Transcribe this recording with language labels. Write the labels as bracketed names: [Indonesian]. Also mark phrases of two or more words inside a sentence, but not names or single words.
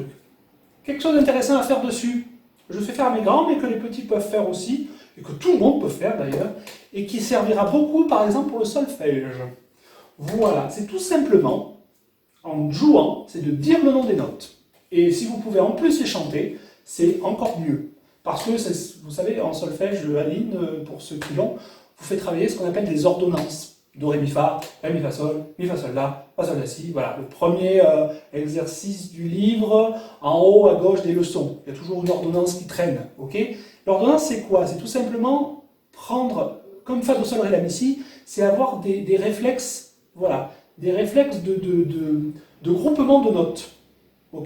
[French] Quelque chose d'intéressant à faire dessus, je fais faire à mes grands, mais que les petits peuvent faire aussi, et que tout le monde peut faire d'ailleurs, et qui servira beaucoup par exemple pour le solfège. Voilà, c'est tout simplement, en jouant, c'est de dire le nom des notes. Et si vous pouvez en plus les chanter, c'est encore mieux. Parce que, vous savez, en solfège, Aline, pour ceux qui l'ont, vous fait travailler ce qu'on appelle des ordonnances. Do, ré, mi, fa sol, la, fa, sol, la, si. Voilà, le premier exercice du livre, en haut à gauche des leçons. Il y a toujours une ordonnance qui traîne, ok? L'ordonnance, c'est quoi? C'est tout simplement prendre, comme fa, do, sol, ré, la, mi, si, c'est avoir des réflexes, voilà, des réflexes de groupement de notes, ok?